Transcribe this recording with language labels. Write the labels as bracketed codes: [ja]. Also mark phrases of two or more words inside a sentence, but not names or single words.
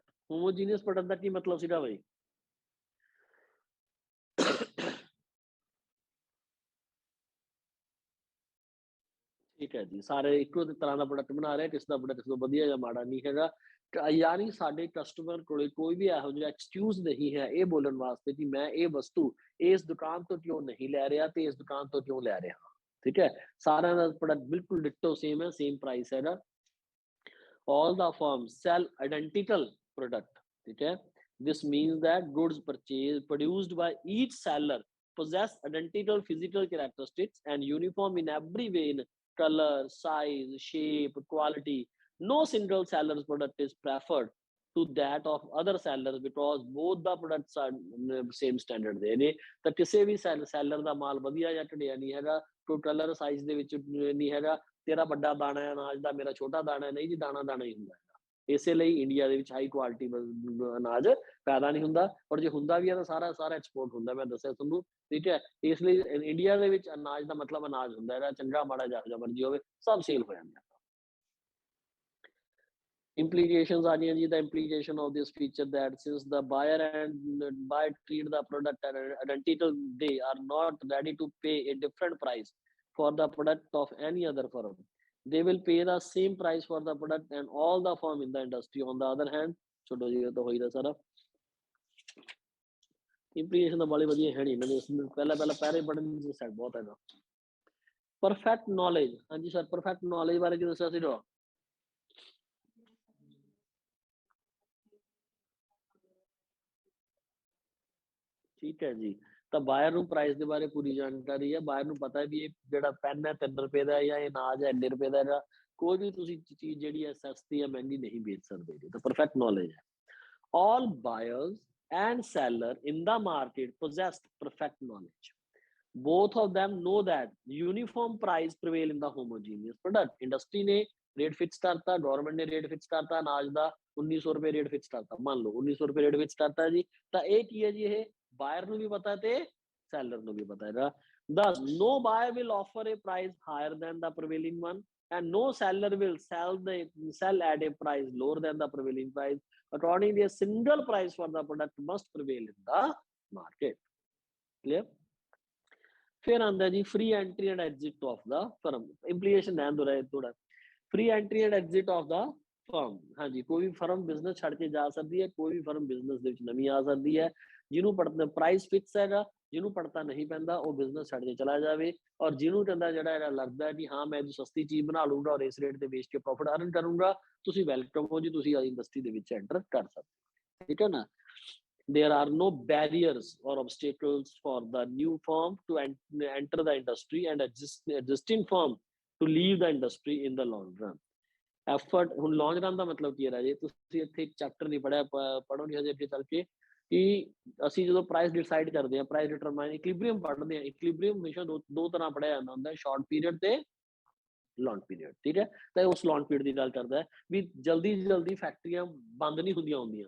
[en] homogeneous product [pa] ਦਾ ਕੀ ਮਤਲਬ ਸੀਗਾ ਬਈ, ਠੀਕ ਹੈ ਜੀ, ਸਾਰੇ ਇੱਕੋ ਤਰ੍ਹਾਂ ਦਾ ਪ੍ਰੋਡਕਟ ਬਣਾ ਰਹੇ, ਕਿਸ ਦਾ ਪ੍ਰੋਡਕਟ ਕਿਸੇ ਤੋਂ ਵਧੀਆ ਜਾਂ ਮਾੜਾ ਨਹੀਂ ਹੈਗਾ। ਯਾਨੀ ਸਾਡੇ ਕਸਟਮਰ ਕੋਲੇ ਕੋਈ ਵੀ ਇਹੋ ਜਿਹਾ ਐਕਸਕਿਊਜ਼ ਨਹੀਂ ਹੈ ਇਹ ਬੋਲਣ ਵਾਸਤੇ ਕਿ ਮੈਂ ਇਹ ਵਸਤੂ ਇਸ ਦੁਕਾਨ ਤੋਂ ਕਿਉਂ ਨਹੀਂ ਲੈ ਰਿਹਾ ਤੇ ਇਸ ਦੁਕਾਨ ਤੋਂ ਕਿਉਂ ਲੈ ਰਿਹਾ, ਠੀਕ ਹੈ। ਸਾਰਿਆਂ ਦਾ ਪ੍ਰੋਡਕਟ ਬਿਲਕੁਲ [en] ditto same [pa] ਹੈ, [en] same price [pa] ਹੈਗਾ। [en] all the firms sell identical product, [pa] ਠੀਕ ਹੈ। [en] This means that goods produced by each seller possess identical physical characteristics and uniform in every way in color, size, shape, quality। No single seller's product is preferred to that of other sellers because both the products are same standard [pa] ਦੇ ਨੇ। ਤਾਂ ਕਿਸੇ ਵੀ ਸੈਲਰ ਦਾ ਮਾਲ ਵਧੀਆ ਜਾਂ ਘਟੀਆ ਨਹੀਂ ਹੈਗਾ, ਕੋਈ ਕਲਰ ਸਾਈਜ਼ ਦੇ ਵਿੱਚ ਨਹੀਂ ਹੈਗਾ, ਤੇਰਾ ਵੱਡਾ ਦਾਣਾ ਹੈ ਅਨਾਜ ਦਾ, ਮੇਰਾ ਛੋਟਾ ਦਾਣਾ ਨਹੀਂ ਜੀ, ਦਾਣਾ ਦਾਣਾ ਹੀ ਹੁੰਦਾ ਹੈਗਾ। ਇਸੇ ਲਈ ਇੰਡੀਆ ਦੇ ਵਿੱਚ [en] high quality [pa] ਅਨਾਜ ਪੈਦਾ ਨਹੀਂ ਹੁੰਦਾ, ਔਰ ਜੇ ਹੁੰਦਾ ਵੀ ਹੈ ਤਾਂ ਸਾਰਾ ਐਕਸਪੋਰਟ ਹੁੰਦਾ, ਮੈਂ ਦੱਸਿਆ ਤੁਹਾਨੂੰ, ਠੀਕ ਹੈ। ਇਸ ਲਈ ਇੰਡੀਆ ਦੇ ਵਿੱਚ ਅਨਾਜ ਦਾ ਮਤਲਬ ਅਨਾਜ ਹੁੰਦਾ ਹੈਗਾ, ਚੰਗਾ ਮਾੜਾ ਜਿਹੋ ਮਰਜ਼ੀ ਹੋਵੇ ਸਭ ਸੇਲ ਹੋ ਜਾਂਦਾ। Implications ਆ ਗਈਆਂ ਜੀ। [en] the implication of this feature that since the buyer treat the product identical, they are not ready to pay a different price for the product of any other firm। they will pay the same price for the product and all the firm in the industry। on the other hand, [pa] ਛੋਟੋ ਜੀ ਤਾਂ ਹੋਈ ਦਾ ਸਾਰਾ implication ਤਾਂ ਬਾਲੀ ਵਧੀਆ ਹੈ ਨਹੀਂ ਇਹਨਾਂ ਦੇ, ਪਹਿਲਾਂ ਪੈਰੇ ਪੜਨ ਦੀ ਸੈਟ ਬਹੁਤ ਹੈਗਾ। [en] perfect knowledge, [pa] ਹਾਂਜੀ ਸਰ [en] perfect knowledge [pa] ਬਾਰੇ ਕੀ ਦੱਸਿਆ ਸੀ? ਠੀਕ ਹੈ ਜੀ, ਤਾਂ ਬਾਇਰ ਨੂੰ ਪ੍ਰਾਈਸ ਦੇ ਬਾਰੇ ਪੂਰੀ ਜਾਣਕਾਰੀ ਹੈ। ਬਾਇਰ ਨੂੰ ਪਤਾ ਹੈ ਵੀ ਇਹ ਜਿਹੜਾ ਪੈਨ ਹੈ 3 ਰੁਪਏ ਦਾ ਜਾਂ ਇਹ ਅਨਾਜ ਹੈ 2 ਰੁਪਏ ਦਾ ਹੈਗਾ। ਕੋਈ ਵੀ ਤੁਸੀਂ ਚੀਜ਼ ਜਿਹੜੀ ਹੈ ਸਸਤੀ ਜਾਂ ਮਹਿੰਗੀ ਨਹੀਂ ਵੇਚ ਸਕਦੇ ਜੀ, ਤਾਂ [en] perfect knowledge [pa] ਹੈ। [en] all buyers and seller in the market possessed perfect knowledge। both of them know that uniform price prevail in the homogeneous product। [pa] ਇੰਡਸਟਰੀ ਨੇ [en] rate fix [pa] ਕਰਤਾ, ਗਵਰਨਮੈਂਟ ਨੇ [en] rate fix [pa] ਕਰਤਾ, ਅਨਾਜ ਦਾ 1900 ਰੁਪਏ [en] rate fix [pa] ਕਰਤਾ, ਮੰਨ ਲਓ 1900 ਰੁਪਏ [en] rate fix [pa] ਕਰਤਾ ਜੀ। ਤਾਂ ਇਹ ਕੀ ਹੈ ਜੀ, ਇਹ ਬਾਇਰ ਨੂੰ ਵੀ ਪਤਾ ਤੇ ਸੈਲਰ ਨੂੰ ਵੀ ਪਤਾ ਹੈਗਾ। [en] thus no buyer will offer a price higher than the prevailing one and no seller will sell at a price lower than the prevailing price। accordingly a single price for the product must prevail in the market। clear। [pa] ਫਿਰ ਆਂਦਾ ਜੀ [en] free entry and exit of the firm। implication [pa] ਰਹਿਣ ਦੋ ਰਹੇ ਥੋੜਾ। [en] free entry and exit of the firm, [pa] ਹਾਂਜੀ ਕੋਈ ਵੀ ਫਰਮ ਬਿਜ਼ਨਸ ਛੱਡ ਕੇ ਜਾ ਸਕਦੀ ਹੈ, ਕੋਈ ਵੀ ਫਰਮ ਬਿਜ਼ਨਸ ਦੇ ਵਿੱਚ ਨਵੀਂ ਆ ਸਕਦੀ ਹੈ। ਜਿਹਨੂੰ ਪੜਤਾ [en] price fix [pa] ਹੈਗਾ, ਜਿਹਨੂੰ ਪੜਤਾ ਨਹੀਂ ਪੈਂਦਾ ਉਹ ਬਿਜ਼ਨਸ ਛੱਡ ਕੇ ਚਲਾ ਜਾਵੇ, ਔਰ ਜਿਹਨੂੰ ਕਹਿੰਦਾ ਜਿਹੜਾ ਇਹਦਾ ਲੱਗਦਾ ਕਿ ਹਾਂ ਮੈਂ ਸਸਤੀ ਚੀਜ਼ ਬਣਾ ਲੂੰਗਾ ਔਰ ਇਸ ਰੇਟ ਤੇ ਵੇਚ ਕੇ [en] profit earn [pa] ਕਰੂੰਗਾ, ਤੁਸੀਂ ਵੈਲਕਮ ਹੋ ਜੀ, ਤੁਸੀਂ ਇੰਡਸਟਰੀ ਦੇ ਵਿੱਚ ਐਂਟਰ ਕਰ ਸਕਦੇ, ਠੀਕ ਹੈ ਨਾ। [en] there are no barriers or obstacles for the new firm to enter the industry and existing firm to leave the industry in the long run। [pa] effort ਹੁਣ [en] long run [pa] ਦਾ ਮਤਲਬ ਕੀ ਹੈ ਰਾਜੇ, ਤੁਸੀਂ ਇੱਥੇ ਇੱਕ ਚੈਪਟਰ ਨਹੀਂ ਪੜਿਆ, ਪੜੋਗੇ ਹਜੇ ਅੱਗੇ ਚੱਲ ਕੇ, ਕਿ ਅਸੀਂ ਜਦੋਂ [en] price decide [pa] ਕਰਦੇ ਹਾਂ, [en] price determine equilibrium [pa] ਪੜ੍ਹਦੇ ਹਾਂ। ਇਕੁਇਲਿਬਰੀਅਮ ਹਮੇਸ਼ਾ ਦੋ ਤਰ੍ਹਾਂ ਪੜ੍ਹਿਆ ਜਾਂਦਾ ਹੁੰਦਾ, [en] short period [pa] ਤੇ [en] long period, [pa] ਠੀਕ ਹੈ। ਤਾਂ ਉਸ [en] long period [pa] ਦੀ ਗੱਲ ਕਰਦਾ ਹੈ ਵੀ ਜਲਦੀ ਫੈਕਟਰੀਆਂ ਬੰਦ ਨਹੀਂ ਹੁੰਦੀਆਂ ਹੁੰਦੀਆਂ।